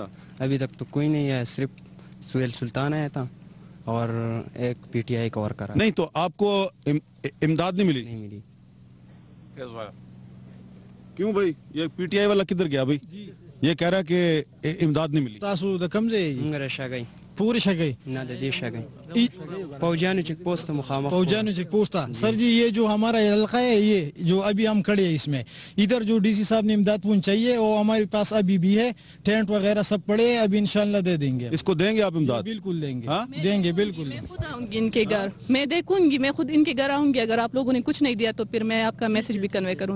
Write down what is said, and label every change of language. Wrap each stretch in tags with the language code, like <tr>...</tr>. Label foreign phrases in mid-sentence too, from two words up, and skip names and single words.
<ur>ابھی تک تو کوئی نہیں ہے، صرف سہیل سلطان آیا تھا اور ایک پی ٹی آئی کا ورکر نہیں تو آپ کو امداد نہیں ملی؟ نہیں ملی۔ کیوں بھائی، یہ پی ٹی آئی والا کدھر گیا بھائی؟ یہ کہہ رہا کہ امداد نہیں ملی۔</ur> <ps>تاسو د کم ځای یې؟ انگرہ شگئی پوری شگئی نہ دے شگئی پوجانو</ps> <en>check post</en> <ps>مخامخ</ps> <ur>فوجانو</ur> <en>check post</en> <ur>تھا۔ سر جی یہ جو ہمارا علاقہ ہے، یہ جو ابھی ہم کھڑے ہیں اس میں، ادھر جو ڈی سی صاحب نے امداد پہنچائی ہے وہ ہمارے پاس ابھی بھی ہے، ٹینٹ وغیرہ سب پڑے ہیں، ابھی انشاءاللہ دے دیں گے۔ اس کو دیں گے آپ امداد؟ بالکل دیں گے، دیں گے بالکل۔ میں خود آؤں گی ان کے گھر، میں دیکھوں گی، میں خود ان کے گھر آؤں گی، اگر آپ لوگوں نے کچھ نہیں دیا تو پھر میں آپ کا میسج بھی کنوے کروں گی۔</ur>